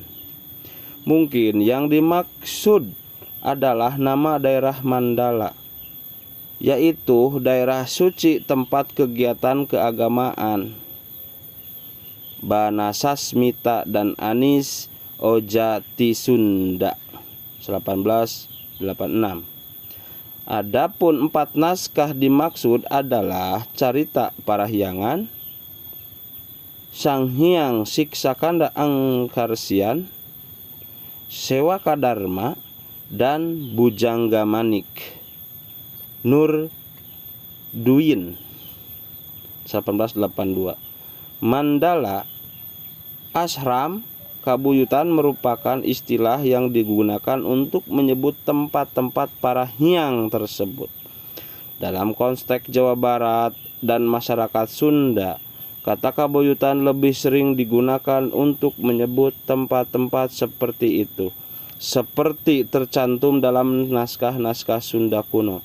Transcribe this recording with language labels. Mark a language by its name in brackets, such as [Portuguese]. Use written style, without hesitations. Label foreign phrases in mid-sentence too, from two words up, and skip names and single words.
[Indonesian] Mungkin yang dimaksud adalah nama daerah Mandala, yaitu daerah suci tempat kegiatan keagamaan. Banasasmita dan Anis Ojati Sunda 1886. Adapun 4 naskah dimaksud adalah Carita Parahyangan, Sanghyang Siksakanda Angkaresian, Sewaka Dharma, dan Bujangga Manik Nur Duin 1882. Mandala ashram kabuyutan merupakan istilah yang digunakan untuk menyebut tempat-tempat para hyang tersebut. Dalam konteks Jawa Barat dan masyarakat Sunda, kata kabuyutan lebih sering digunakan untuk menyebut tempat-tempat seperti itu, seperti tercantum dalam naskah-naskah Sunda kuno.